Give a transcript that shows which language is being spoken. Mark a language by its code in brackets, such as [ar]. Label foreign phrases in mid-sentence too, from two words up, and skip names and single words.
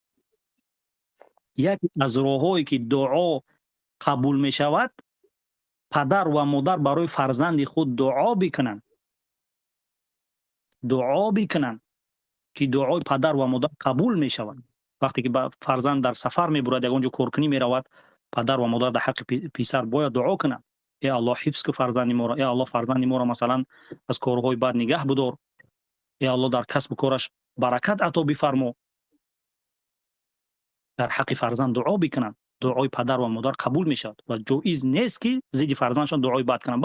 [tg] яке аз роҳҳое ки дуо қабул мешавад, падар ва модар барои фарзанди худ дуо бикунанд ки дуои падар ва модар қабул мешавад. вақте ки фарзанд дар сафар мебурад, ягон ҷо коркунӣ меравад, падар ва модар дар ҳаққи писар бояд дуо кунанд. [fa] ای الله حفظ که فرزند ما را، ای الله فرزند ما را مثلا از کارهای بد نگه بدار، ای الله در کسب و کارش برکت عطا بفرما. در حق فرزند دعا بکنند. دعای پدر و مادر قبول می شود و جایز نیست که ضد فرزندشان دعای بد کنند.